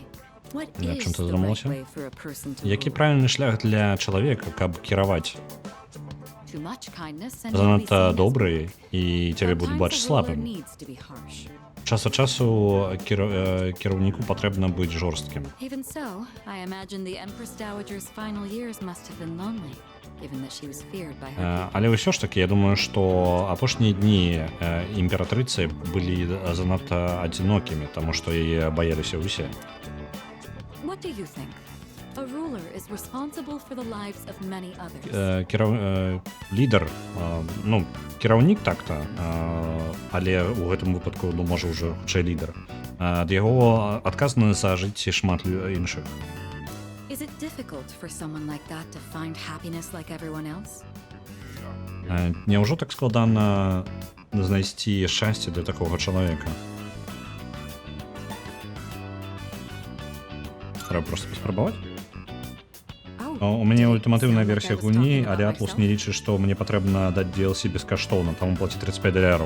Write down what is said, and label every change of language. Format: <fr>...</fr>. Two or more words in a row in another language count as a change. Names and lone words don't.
<en>What</en> <be>Над</be> <en>is</en> <be>чым ти</be> <en>the right</en> <be>задумалася?</be> <en>way for a person to</en> <be>Які</be> <en>rule?</en> <be>правильны шлях для чалавека, каб кіраваць?</be> <en>Too much kindness and you'll be</en> <uk>Занадто</uk> <en>seen as</en> <uk>добрий,</uk> <en>weak.</en> <uk>і тебе будуть</uk> <en>Sometimes</en> <uk>бачити</uk> <en>a ruler</en> <uk>слабим.</uk> <en>needs to be harsh.</en> <uk>Час від часу керівнику потрібно бути жорстким.</uk> <en>Even so, I imagine the Empress Dowager's final years must have been lonely, given that she was feared by her people.</en> <be>Але ўсё ж таки, я думаю, што апошнія дні імператрыцы былі занадта адзінокімі, таму што яе баяліся ўсе.</be> <en>What do you think? A ruler is responsible for the lives of many others.</en> <be>Лідар, ну, кіраўнік так-то, але ў гэтым выпадку, ну, можа, ўжо хутчэй лідар. Ад яго адказаны за жыцці шмат іншых.</be> <en>Is it difficult for someone like that to find happiness like everyone else?</en> <be>Няўжо так складана знайсці шчасце для такога чалавека? Трэба проста паспрабаваць? У мяне ультыматыўная версія гульні, але Атлус не лічыць, што мне патрэбна даць DLC бескаштоўна, таму плаціць $35.</be>